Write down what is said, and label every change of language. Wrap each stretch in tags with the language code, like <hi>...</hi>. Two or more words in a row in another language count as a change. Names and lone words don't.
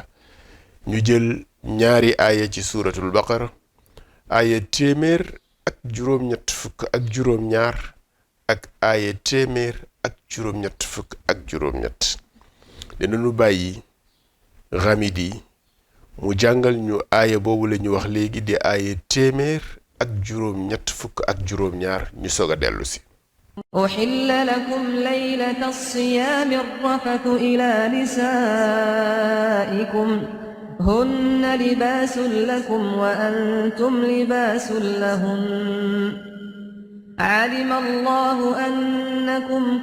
<wo>ñu jël ñaari aaya ci</wo> <ar>سورة البقرة,</ar> <wo>aaya téeméer ak juróom-ñett fukk ak juróom-ñaar, ak aaya téeméer ak juróom-ñett fukk ak juróom-ñett. dinañu bàyyi Ghamidi mu jàngal ñu aaya boobu la ñu wax léegi di aaya téeméer ak juróom-ñett fukk ak juróom-ñaar, ñu soog a dellu si.</wo> <ar>أحل لكم ليلة الصيام الرفث إلى نسائكم هن لباس لكم وأنتم لباس لهن علم الله أنكم</ar>